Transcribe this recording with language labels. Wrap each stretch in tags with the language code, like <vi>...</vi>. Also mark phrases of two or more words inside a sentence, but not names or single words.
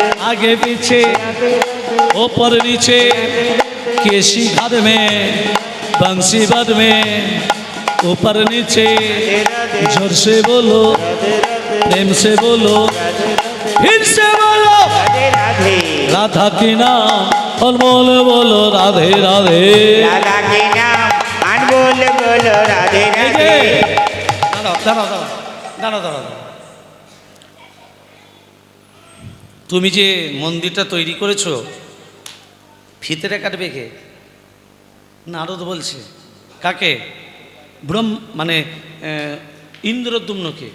<hi>आगे पीछे ऊपर नीचे केशी घर में बंसी बद में ऊपर नीचे जोर से बोलो प्रेम से बोलो फिर से बोलो राधे राधे, राधा की नाम अनमोल बोलो राधे राधे। राधा के नाम अनमोल बोलो राधे राधे।</hi> <bn>দাঁড়াও। তুমি যে মন্দিরটা তৈরি করেছো, ফিতেটা কাটবে কে? নারদ বলছে। কাকে? মানে ইন্দ্রদ্যুম্নকে।</bn>